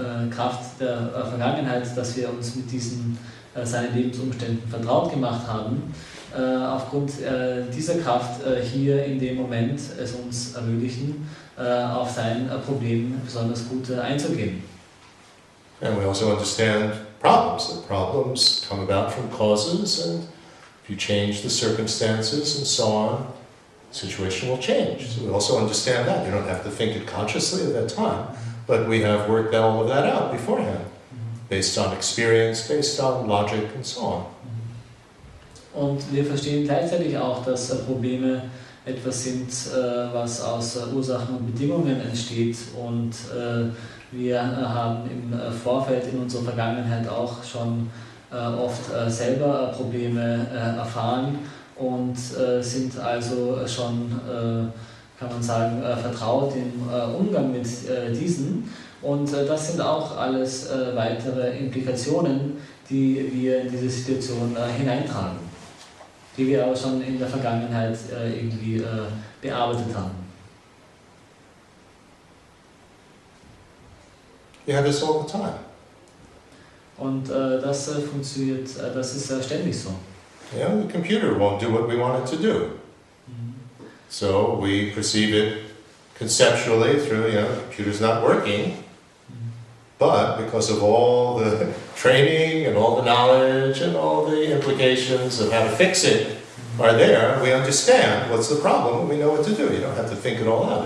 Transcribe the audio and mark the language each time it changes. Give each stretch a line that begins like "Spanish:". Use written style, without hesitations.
German: Kraft der Vergangenheit, dass wir uns mit seinen Lebensumständen vertraut gemacht haben, aufgrund dieser Kraft hier in dem Moment es uns ermöglichen, auf sein Problem besonders gut einzugehen.
English: And we also understand problems. The problems come about from causes, and if you change the circumstances and so on, the situation will change. So we also understand that. You don't have to think it consciously at that time, but we have worked all of that out beforehand, based on experience, based on logic and so on.
German: Und wir verstehen gleichzeitig auch, dass Probleme etwas sind, was aus Ursachen und Bedingungen entsteht, und wir haben im Vorfeld in unserer Vergangenheit auch schon oft selber Probleme erfahren und sind also schon, kann man sagen, vertraut im Umgang mit diesen. Und das sind auch alles weitere Implikationen, die wir in diese Situation hineintragen, die wir aber schon in der Vergangenheit irgendwie bearbeitet haben.
English: You have this all the time.
German: Und das funktioniert, das ist ständig so.
English: The computer won't do what we want it to do. So we perceive it conceptually through, the computer's not working, but because of all the training and all the knowledge and all the implications of how to fix it are there, we understand what's the problem and we know what to do. You don't have to think it all out.